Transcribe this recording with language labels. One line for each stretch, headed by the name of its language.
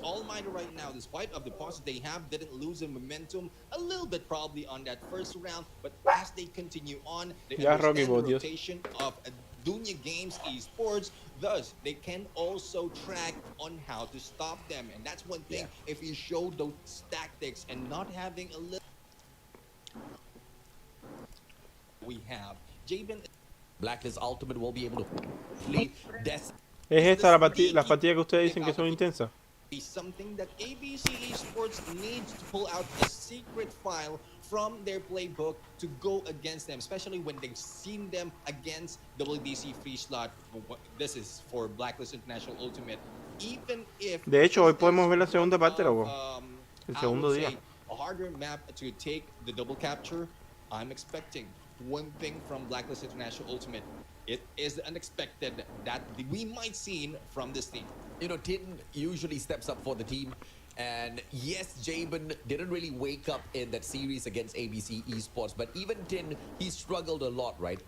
English: Almighty right now, despite of the pauses they have, didn't lose the momentum a little bit probably on that first round, but as they continue on, they understand the rotation of Dunia Games esports, thus they can also track on how to stop them. And that's one thing, if you show those tactics and not having a little, we have Jabin. Blacklist Ultimate will be able to complete this.
Spanish: ¿Es esta las partidas que ustedes dicen que son intensas?
English: Be something that ABC Esports needs to pull out a secret file from their playbook to go against them, especially when they've seen them against WDC free slot. This is for Blacklist International Ultimate. Even if
Spanish: de hecho, hoy podemos ver la segunda parte, loco. El segundo día.
English: A harder map to take the double capture, I'm expecting one thing from Blacklist International Ultimate. It is unexpected that we might see from this team. You know, Tin usually steps up for the team. And yes, Jabin didn't really wake up in that series against ABC Esports, but even Tin, he struggled a lot, right?